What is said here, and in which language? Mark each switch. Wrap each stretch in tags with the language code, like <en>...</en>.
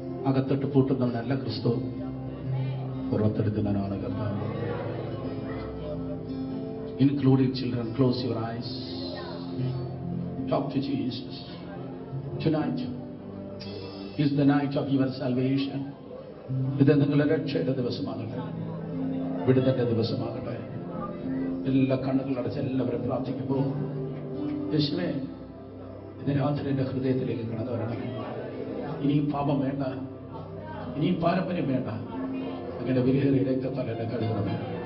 <ml>അകത്തോട്ട് പൂട്ടുന്നവനല്ല ക്രിസ്തു, പുറത്തെടുക്കുന്നവനാണ് കർത്താവ്.</ml> <en>Including children, close your eyes. Talk to Jesus. Tonight is the night of your salvation.</en> <ml>ഇത് നിങ്ങളുടെ രക്ഷയുടെ ദിവസമാകട്ടെ, വിടുതന്റെ ദിവസമാകട്ടെ. എല്ലാ കണ്ണുകളടച്ച് എല്ലാവരും പ്രാർത്ഥിക്കുമ്പോൾ യേശുവേ ഇത് രാത്രി എൻ്റെ ഹൃദയത്തിലേക്ക് കടന്നു വരണം. ഇനിയും പാപം വേണ്ട, ഇനിയും പാരമ്പര്യം വേണ്ട. അങ്ങനെ വിലയേറിയ രക്തത്താൽ എന്നെ കഴുകണമേ.</ml>